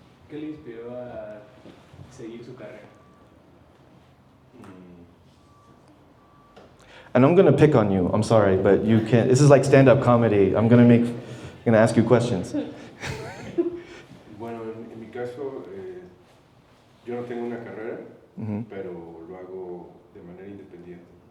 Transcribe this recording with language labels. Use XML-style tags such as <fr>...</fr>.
<es>¿Qué le inspiró a seguir su carrera?</es> <en>And I'm going to pick on you. I'm sorry, but you can't. This is like stand-up comedy. I'm going to ask you questions.</en> <es>Bueno, en mi caso, yo no tengo una carrera, Mm-hmm. pero lo hago de manera independiente.</es>